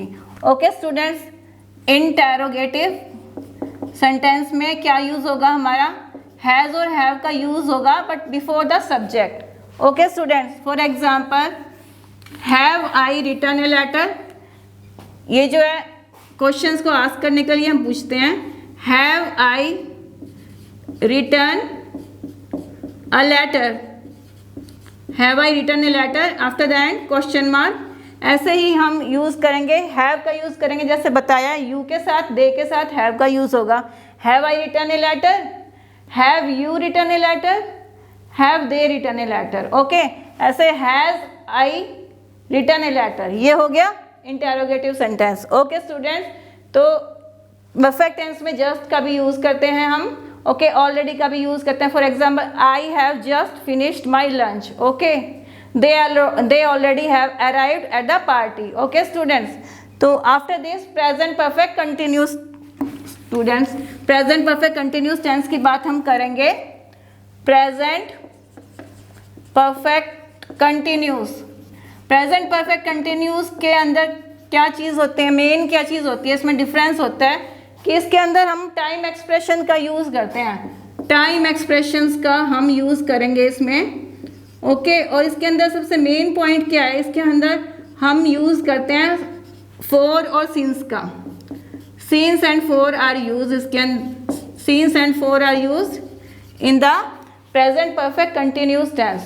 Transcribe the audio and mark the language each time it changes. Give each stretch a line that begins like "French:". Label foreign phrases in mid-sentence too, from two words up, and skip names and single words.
English: okay students, interrogative sentence
Hindi: में क्या यूज होगा हमारा,
English: has और have
Hindi: का यूज होगा
English: but before the subject. okay students, for example have I written a letter,
Hindi: ये जो है क्वेश्चंस को आस्क करने के लिए हम पूछते हैं
English: have I written a letter, have I written a letter, after that question mark.
Hindi: ऐसे ही हम यूज़ करेंगे, हैव का यूज़ करेंगे जैसे बताया, यू के साथ दे के साथ हैव का यूज़ होगा।
English: have I written a letter, have you written a letter, have they written a letter, okay. ऐसे has I written a letter,
Hindi: ये हो गया
English: interrogative sentence. okay students,
Hindi: तो
English: perfect tense
Hindi: में जस्ट का भी यूज़ करते हैं हम, ओके, ऑलरेडी का भी यूज़ करते हैं।
English: for example I have just finished my lunch, ओके, they already have arrived at the party, okay students। तो after this present perfect continuous, students present perfect continuous tense
Hindi: की बात हम करेंगे।
English: present perfect continuous, present perfect continuous
Hindi: के अंदर क्या चीज़ होती है, मेन क्या चीज़ होती है, इसमें डिफरेंस होता है कि इसके अंदर हम
English: time expression
Hindi: का यूज़ करते हैं,
English: time expressions
Hindi: का हम यूज़ करेंगे इसमें, ओके। और इसके अंदर सबसे
English: main point
Hindi: क्या है, इसके अंदर हम यूज़ करते हैं
English: for और since का, since and for are use, इसके since and for are use in the present perfect continuous tense।